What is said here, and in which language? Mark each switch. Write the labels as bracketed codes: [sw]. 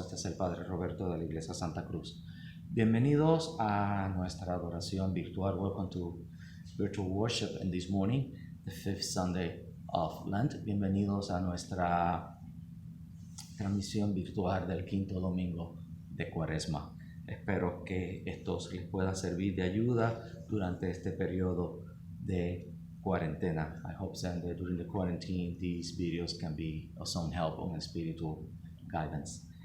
[es] Este es el Padre Roberto de la Iglesia Santa Cruz. Bienvenidos a nuestra adoración virtual. [en] Welcome to virtual worship in this morning, the fifth Sunday of Lent. [es] Bienvenidos a nuestra transmisión virtual del quinto domingo de Cuaresma. Espero que esto les pueda servir de ayuda durante este periodo de cuarentena. [en] I hope that during the quarantine these videos can be of some help on spiritual guidance.